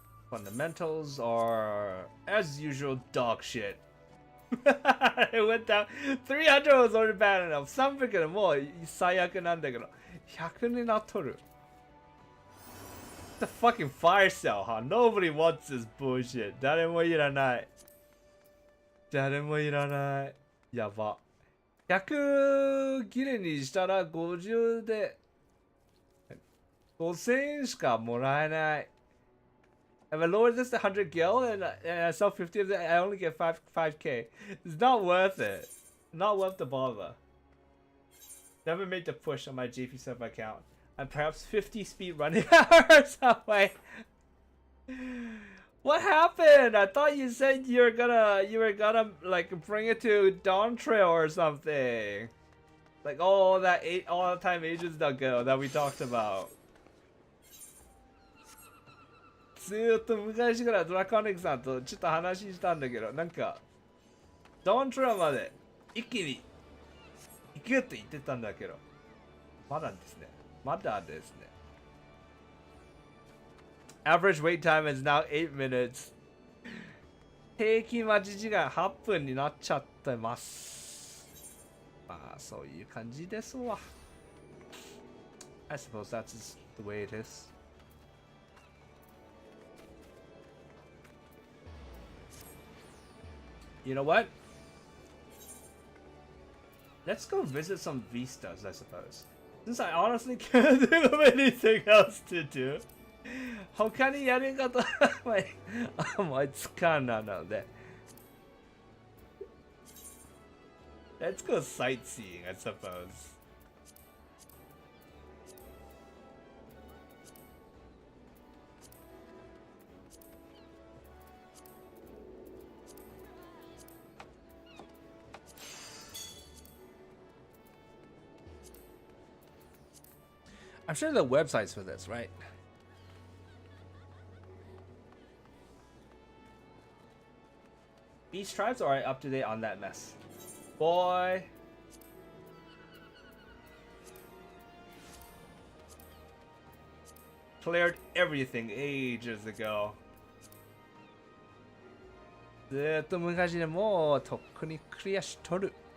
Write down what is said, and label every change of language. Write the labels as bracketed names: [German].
[English] Fundamentals are, as usual, dog shit. It went down. 300 was already bad enough. [Japanese] 300はもう最悪なんだけど。 100になっとる。 [English] The fucking fire cell, huh? Nobody wants this bullshit. [Japanese] 誰もいらない。誰もいらない。やば。 100ギレにしたら50で5000円しかもらえない。 [English] If I lower this to 100 gil and I sell 50 of it, I only get 5k. It's not worth it. Not worth the bother. Never made the push on my JP7 account. And perhaps 50 speed running hours away. What happened? I thought you said you were gonna like bring it to Dawn Trail or something. Like all the time ages ago that we talked about. [Japanese] ずーっと昔からドラコニックさんとちょっと話したんだけど、なんかドントラまで一気に行くって言ってたんだけど、まだですね。まだですね。 [English] Average wait time is now 8 minutes. [Japanese] 平均待ち時間8分になっちゃってます。まあそういう感じですわ。 [English] I suppose that's the way it is. You know what? Let's go visit some vistas, I suppose. Since I honestly can't think of anything else to do. [Japanese] 他にやり方思いつかないので。 [English] Let's go sightseeing, I suppose. I'm sure there are websites for this, right? Beach tribes are up to date on that mess. Boy. Cleared everything ages ago. [Japanese] ずーっと昔でもうとっくにクリアしとる。